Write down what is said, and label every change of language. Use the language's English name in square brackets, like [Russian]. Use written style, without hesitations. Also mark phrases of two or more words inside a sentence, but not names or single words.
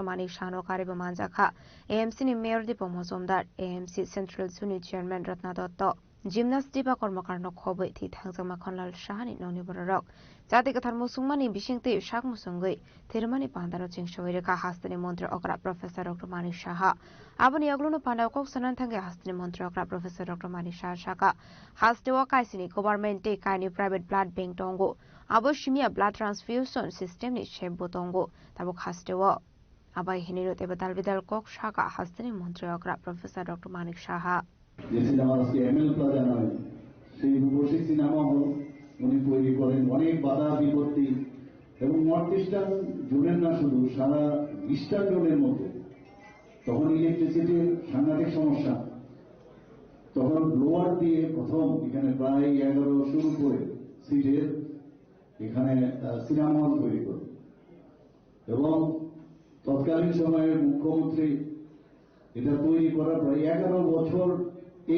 [Kok Borok] Manik Shano kariba manjakha AMC ni mayor Dipo Mozumdar AMC Central Zone chairman Ratna Dotto Gymnast Dipa Kormakarno khoboi thi thangjak makhonlal shahani noni borok jati kathar musungmani bisingte shak musungoi thirmani pandaro chingshoi reka hastani montre okra professor Dr. Manik Shaha abani aglono pandao kok sanan thange hastani montre okra professor Dr. Manik Shaha shaka hastewa kaisini government te kaini [English] private blood bank [Kok Borok] tongo aboshimia [English] blood transfusion system [Kok Borok] ni shebo tongo tabok hastewa আবাই হিনিরতে বেদাল বেদাল কক শাখা হাস্তানি মন্ত্রী অগ্রা প্রফেসর ডক্টর মানিক সাহা [Bangla] যে সিনেমা আজকে এমএল প্লাজা নয় সেই রূপসী সিনেমা হল উনি তৈরি করেন অনেক বাধা বিপত্তি এবং [English] North Eastern [Bangla] জোনের না শুধু সারা [English] Eastern Zone-er [Bangla] মধ্যে তখন ইলেকট্রিসিটির সাংঘাতিক সমস্যা তখন ব্লোয়ার দিয়ে প্রথম এখানে প্রায় 1100 করে সিটের এখানে সিনেমা হল তৈরি করে এবং তৎকালীন সময়ের মুখ্যমন্ত্রী এটা তৈরি করার পর 11 বছর এই